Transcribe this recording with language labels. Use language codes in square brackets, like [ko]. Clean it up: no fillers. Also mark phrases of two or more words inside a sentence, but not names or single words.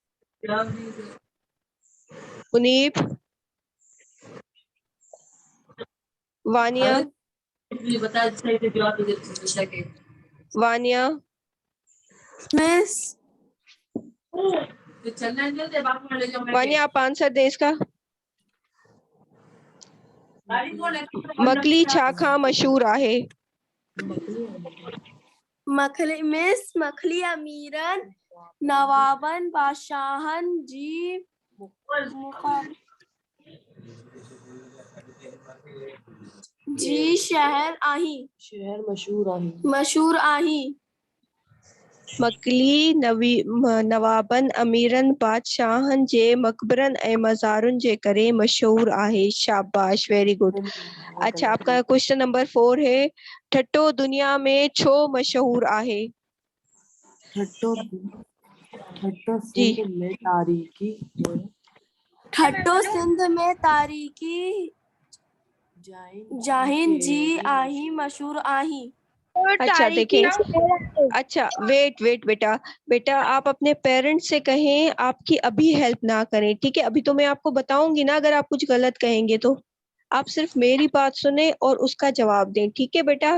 [ur] मुनीब। वानिया, वानिया। मिस وانیہ آپ آنسر دے اس کا. [sd] मकली छाखा मशहूर आहे। मखली अमीरन नवाबन बादशाहन जी जी शहर आही। शहर मशहूर आहे। मशहूर आही। मकली नवाबन अमीरन बादशाहन जे मकबरन ए मज़ारुन जे करे मशहूर आहे। [ur] शाबाश, [en] very good. [ur] اچھا، آپ کا [en] question number [ur] 4 ہے, [sd] ठट्टो दुनिया में छो मशहूर आहे। ठट्टो जी। सिंध में तारीखी ठट्टो सिंध में तारीखी जाहिन जी आही मशहूर आही। [ur] اچھا دیکھیں، اچھا ویٹ ویٹ بیٹا، بیٹا آپ اپنے پیرنٹس سے کہیں آپ کی ابھی ہیلپ نہ کریں، ٹھیک ہے? ابھی تو میں آپ کو بتاؤں گی نا، اگر آپ کچھ غلط کہیں گے تو آپ صرف میری بات سنے اور اس کا جواب دیں، ٹھیک ہے بیٹا?